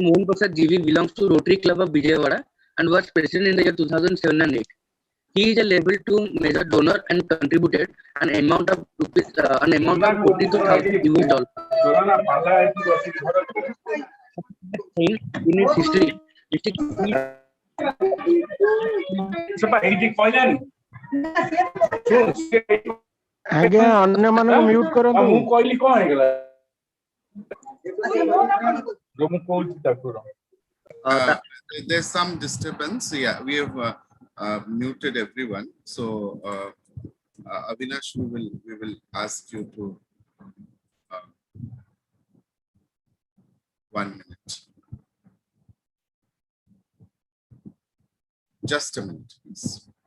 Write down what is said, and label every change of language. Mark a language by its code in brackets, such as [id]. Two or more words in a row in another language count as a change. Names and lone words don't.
[en] Mohan Prasad GV belongs to Rotary Club of Vijayawada and was president in the year 2007 and 8. He is a level 2 major donor and contributed an amount of $42,000 in its history. [or] ଆଜ୍ଞା ଅନ୍ୟମାନଙ୍କୁ ମ୍ୟୁଟ୍ କରନ୍ତୁ। ମୁଁ କହିଲି କଣ ହେଇଗଲା? ମୁଁ କହୁଛି ତାକୁ। [en] There's some disturbance. Yeah, we have muted everyone. So, Avinash, we will ask you to 1 minute. Just a minute, please.